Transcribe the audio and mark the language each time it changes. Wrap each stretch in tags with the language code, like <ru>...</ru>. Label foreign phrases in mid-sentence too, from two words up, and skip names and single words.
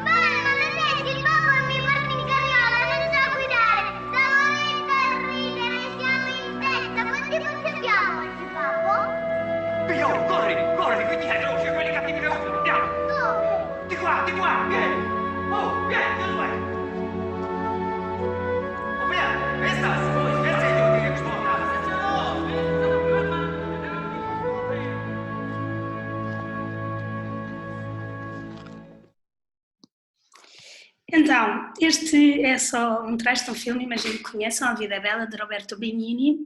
<it>Mamma, vedi, il babbo mi porta in carriola, non so guidare! Stavo lì per ridere, siamo in testa! Quanti punti abbiamo oggi, babbo? Pio, corri, corri, qui dietro, c'è quelli cattivi che urlano, andiamo! Dove? Di qua, vieni! Oh, vieni, Giosuè!</it> <pt>Então, este é só um trecho de um filme, imagino que conheçam, A Vida é Bela, de Roberto Benigni.</pt>